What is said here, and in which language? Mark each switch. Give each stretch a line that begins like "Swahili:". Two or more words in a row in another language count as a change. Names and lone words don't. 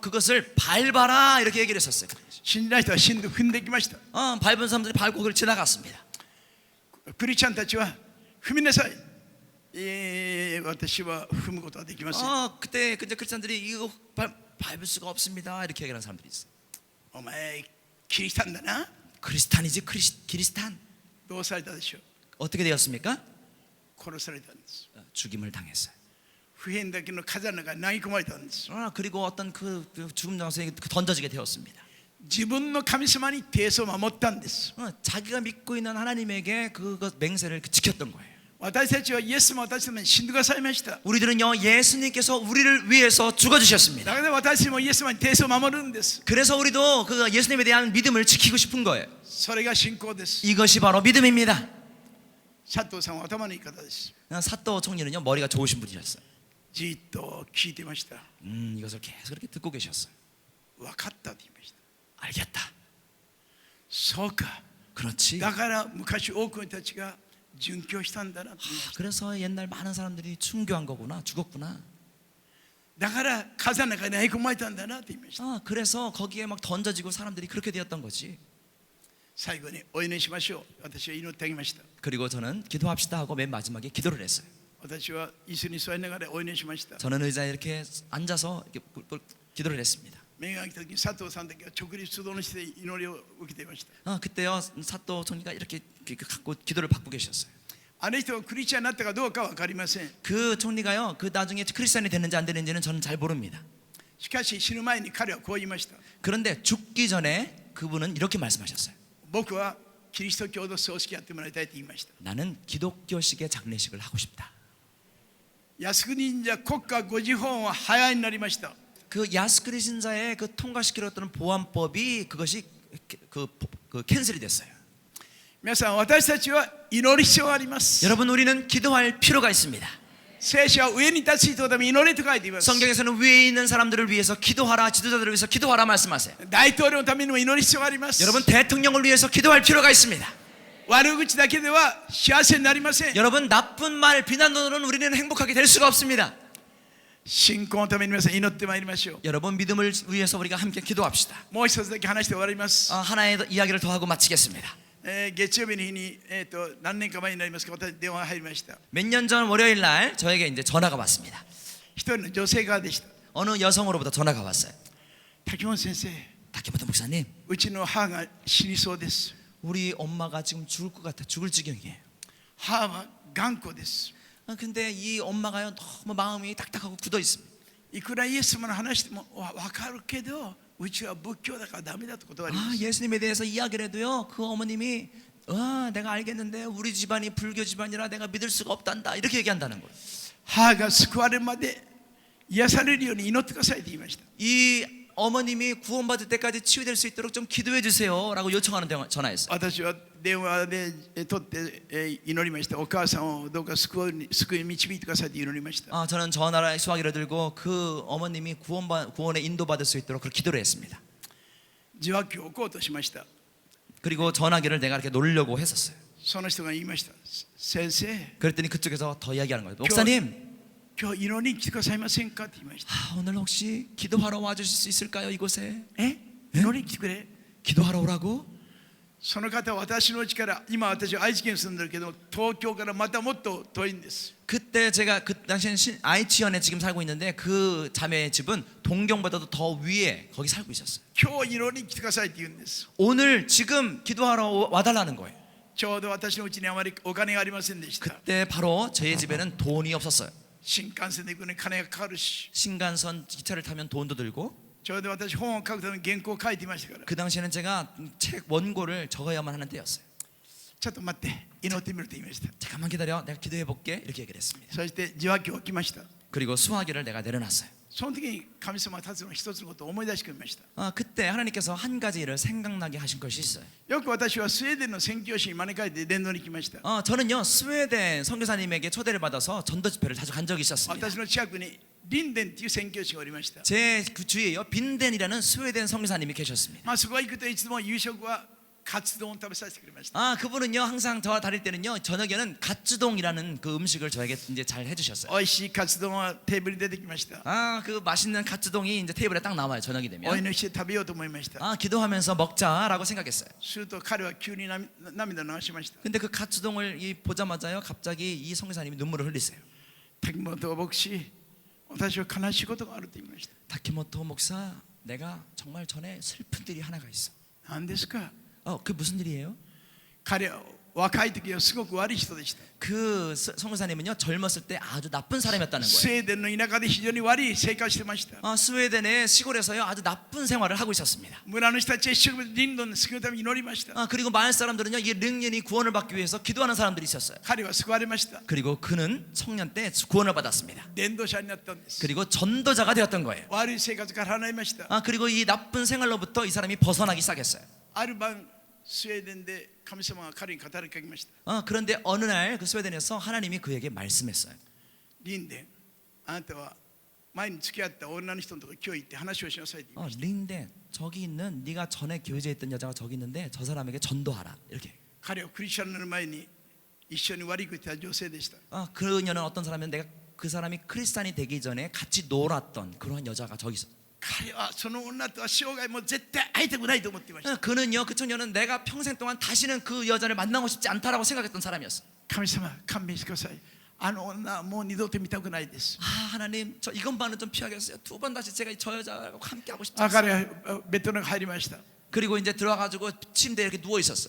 Korean: 그것을 밟아라 이렇게 얘기를 했었어요.
Japanese: 死んだ人は死んで踏んできました。
Korean: 밟은 사람들이 밟고 그걸 지나갔습니다.
Japanese: クリスチャンたちは踏みなさい。私は踏むことはできません。
Korean: 그때 근데 크리스찬들이 이거 밟을 수가 없습니다 이렇게 얘기하는 사람들이 있어요.
Japanese: お前キリシタンだな。
Korean: 크리스탄이지 키리스탄.
Japanese: どうされたでしょう。
Korean: 어떻게 되었습니까?
Japanese: 殺されたんです。
Korean: 죽임을 당했어요.
Japanese: 普遍だけの火山の中に投げ込まれたんです。
Korean: 그리고 어떤 그 죽음 장소에 던져지게 되었습니다.
Japanese: 自分の神様に定数を守ったんです。
Korean: 자기가 믿고 있는 하나님에게 그것 맹세를 지켰던 거예요.
Japanese: 私たちはイエス様私たちのために死んでくださいました。
Korean: 우리들은요 예수님께서 우리를 위해서 죽어주셨습니다.
Japanese: だから私たちもイエス様に定数を守るんです。
Korean: 그래서 우리도 그 예수님에 대한 믿음을 지키고 싶은 거예요.
Japanese: それが信仰です。
Korean: 이것이 바로 믿음입니다.
Japanese: 佐藤さんは頭のいい方です。
Korean: 사또 총리는요 머리가 좋으신 분이셨어요.
Japanese: じっと聞いてました。
Korean: 이것을 계속 그렇게 듣고 계셨어요.
Japanese: 分かったと言いました。
Korean: 알겠다.
Japanese: そうか。
Korean: 그렇지.
Japanese: だから昔多くの人たちが殉教したんだなと言いました。
Korean: 그래서 옛날 많은 사람들이 순교한 거구나, 죽었구나.
Japanese: だから火山の中に投げ込まれたんだなと言いました。
Korean: 그래서 거기에 막 던져지고 사람들이 그렇게 되었던 거지.
Japanese: 最後にお祈りしましょう。私は祈ってあげました。
Korean: 그리고 저는 기도합시다 하고 맨 마지막에 기도를 했어요.
Japanese: 私は椅子に座りながらお祈りしました。
Korean: 저는 의자에 이렇게 앉아서 이렇게 기도를 했습니다.
Japanese: 目が開いた時に佐藤さんだけは直立不動の姿勢で祈りを受けていました。
Korean: 그때요 사또 총리가 이렇게 갖고 기도를 받고 계셨어요.
Japanese: あの人がクリスチャンになったかどうかは分かりません。
Korean: 그 총리가요 그 나중에 크리스찬이 됐는지 안 됐는지는 저는 잘 모릅니다.
Japanese: しかし死ぬ前に彼はこう言いました。
Korean: 그런데 죽기 전에 그분은 이렇게 말씀하셨어요.
Japanese: 僕はキリスト教の葬式やってもらいたいと言いました。
Korean: 나는 기독교식의 장례식을 하고 싶다.
Japanese: 靖国神社国家護持法は早いになりました。
Korean: 그 야스크리 신사의 그 통과시키려던 보안법이 그것이 그 캔슬이 됐어요.
Japanese: 皆さん私たちは祈る必要があります。
Korean: 여러분 우리는 기도할 필요가 있습니다.
Japanese: 聖書は上に立つ人のために祈れと書いています。
Korean: 성경에서는 위에 있는 사람들을 위해서 기도하라, 지도자들을 위해서 기도하라 말씀하세요.
Japanese: 大統領のためにも祈る必要があります。
Korean: 여러분 대통령을 위해서 기도할 필요가 있습니다.
Japanese: 悪口だけでは幸せになりません。
Korean: 여러분 나쁜 말, 비난으로는 우리는 행복하게 될 수가 없습니다.
Japanese: 信仰のために皆さん祈ってまいりましょう。
Korean: 여러분 믿음을 위해서 우리가 함께 기도합시다.
Japanese: もう一つだけ話して終わります。
Korean: 하나의 이야기를 더 하고 마치겠습니다.
Japanese: 月曜日の日に、何年か前になりますか、私電話が入りました。
Korean: 몇 년 전 월요일 날 저에게 이제 전화가 왔습니다.
Japanese: 一人の女性からでした。
Korean: 어느 여성으로부터 전화가 왔어요.
Japanese: 滝本先生、
Korean: 타케모토 목사님,
Japanese: うちの母が死にそうです。
Korean: 우리 엄마가 지금 죽을 것 같아, 죽을 지경이에요.
Japanese: 母は頑固です。
Korean: 근데 이 엄마가요 너무 마음이 딱딱하고 굳어 있습니다.
Japanese: いくらイエス様の話しても分かるけど、うちは仏教だからダメだと断ります。
Korean: 예수님에 대해서 이야기를 해도요 그 어머님이 내가 알겠는데 우리 집안이 불교 집안이라 내가 믿을 수가 없단다 이렇게 얘기한다는 거예요.
Japanese: 母が救われるまで癒されるように祈ってくださいと言いました。
Korean: 이 어머님이 구원받을 때까지 치유될 수 있도록 좀 기도해 주세요라고 요청하는 전화였어요.
Japanese: 私は電話で取って祈りました。お母さんをどうか救いに導いてくださいと祈りました。
Korean: 저는 전화를 수화기를 들고 그 어머님이 구원에 인도받을 수 있도록 그렇게 기도를 했습니다.
Japanese: 受話器を置こうとしました。
Korean: 그리고 전화기를 내가 이렇게 놓으려고 했었어요.
Japanese: その人が言いました。先生、
Korean: 그랬더니 그쪽에서 더 이야기하는 거예요. 목사님,
Japanese: 今日祈りに来てくださいませんかって言いました。
Korean: 오늘 혹시 기도하러 와주실 수 있을까요 이곳에?
Japanese: 祈りに来てくれ。
Korean: 기도하러 오라고?
Japanese: その方は私の家から今私は愛知県に住んでるけど東京からまたもっと遠いんです。
Korean: 그때 제가 그 당시엔 愛知현에 지금 살고 있는데 그 자매의 집은 동경보다도 더 위에 거기 살고 있었어요.
Japanese: 今日祈りに来てくださいって言うんです。
Korean: 오늘 지금 기도하러 와달라는 거예요.
Japanese: ちょうど私のうちにあまりお金がありませんでした。
Korean: 그때 바로 저희 집에는 돈이 없었어요.
Japanese: 新幹線で行くのに金がかかるし、
Korean: 신간선 기차를 타면 돈도 들고
Japanese: ちょうど私本を書くために原稿を書いていましたから、
Korean: 그 당시에는 제가 책 원고를 적어야만 하는 때였어요.
Japanese: ちょっと待って祈ってみると言いました。
Korean: 잠깐만 기다려, 내가 기도해 볼게, 이렇게 얘기를 했습니다.
Japanese: そして受話器を置きました。
Korean: 그리고 수화기를 내가 내려놨어요.
Japanese: その時に神様が立つの一つのことを思い出してくれました。
Korean: 그때 하나님께서 한 가지 일을 생각나게 하신 것이 있어요.
Japanese: よく私はスウェーデンの宣教師に招かれて伝道に来ました。
Korean: 저는요 스웨덴 선교사님에게 초대를 받아서 전도 집회를 자주 간 적이 있었습니다.
Japanese: 私の近くにリンデンっていう宣教師がおりました。
Korean: 제 그 주위에요 빈덴이라는 스웨덴 선교사님이 계셨습니다.
Japanese: まあそこへ行くといつも夕食はカツ丼を食べさせてくれました。
Korean: 그분은요 항상 저와 다닐 때는요 저녁에는 갓주동이라는 그 음식을 저에게 이제 잘 해주셨어요.
Japanese: 美味しいカツ丼はテーブルに出てきました。
Korean: 그 맛있는 갓주동이 이제 테이블에 딱 나와요 저녁이
Japanese: お
Korean: 되면.
Japanese: 祈りして食べようと思いました。
Korean: 기도하면서 먹자라고 생각했어요.
Japanese: すると彼は急に涙を流しました。
Korean: 근데 그 갓주동을 보자마자요 갑자기 이 선교사님이 눈물을 흘리세요.
Japanese: 滝本牧師、私は悲しいことがあると言いました。
Korean: 다키모토 목사, 내가 정말 전에 슬픈 일이 하나가 있어.
Japanese: 何ですか。
Korean: 그 무슨 일이에요?
Japanese: 彼は若い時はすごく悪い人でした。
Korean: 그 선교사님은요 젊었을 때 아주 나쁜 사람이었다는
Japanese: スウ
Korean: 거예요.
Japanese: ェーデンの田舎で非常に悪い生活してました。
Korean: 스웨덴의 시골에서요 아주 나쁜 생활을 하고 있었습니다.
Japanese: 村の人たちは一生懸命リンドンの救うために祈りました。
Korean: 그리고 마을 사람들은요 이 릉년이 구원을 받기 위해서 기도하는 사람들이 있었어요.
Japanese: 彼は救われました。
Korean: 그리고 그는 청년 때 구원을 받았습니다.
Japanese: 伝道者になったんです。
Korean: 그리고 전도자가 되었던 거예요.
Japanese: 悪い生活から離れました。
Korean: 그리고 이 나쁜 생활로부터 이 사람이 벗어나기 시작했어요.
Japanese: ある晩スウェーデンで神様が彼に語りかけました。
Korean: 그런데 어느 날 그 스웨덴에서 하나님이 그에게 말씀했어요.
Japanese: リンデン、あなたは前に付き合った女の人のところ今日行って話をしなさいって言いました。
Korean: 린덴, 저기 있는 네가 전에 교제에 있던 여자가 저기 있는데 저 사람에게 전도하라 이렇게.
Japanese: 彼はクリスチャンになる前に一緒に悪いことした女性でした。
Korean: 그녀는 어떤 사람이면 내가 그 사람이 크리스찬이 되기 전에 같이 놀았던 그런 여자가 저기 있어.
Japanese: 彼はその女とは生涯もう絶対会いたくないと思っていました。
Korean: 그는요 그 청년은 내가 평생 동안 다시는 그 여자를 만나고 싶지 않다라고 생각했던 사람이었어.
Japanese: 神様勘弁してください。あの女はもう二度と見たくないです。
Korean: 하나님 저 이것만은 좀 피하겠어요. 두 번 다시 제가 저 여자하고 함께 하고 싶지
Japanese: 彼
Korean: 않아요.
Japanese: はベッドの中に入りました。
Korean: 그리고 이제 들어가가지고 침대에 이렇게 누워 있었어요.